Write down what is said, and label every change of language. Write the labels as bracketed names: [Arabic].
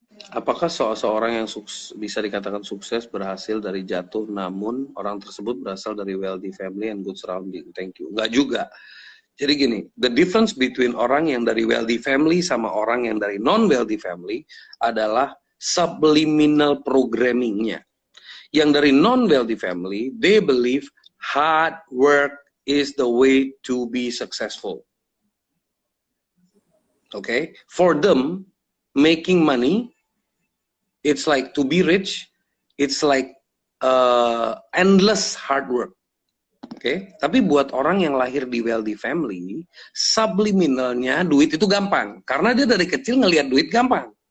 [Indonesian] Apakah seorang yang bisa dikatakan sukses berhasil dari jatuh, namun orang tersebut berasal dari [English] wealthy family and good surrounding? Thank you. [Indonesian] Enggak juga. Jadi gini, [English] the difference between [Indonesian] orang yang dari wealthy family sama orang yang dari non-wealthy family adalah subliminal programmingnya. Yang dari [English] non-wealthy family, they believe hard work is the way to be successful. Okay? For them, making money, it's like to be rich, it's like endless hard work. [Indonesian] Oke, tapi buat orang yang lahir di wealthy family, subliminalnya duit itu gampang, karena dia dari kecil ngelihat duit gampang.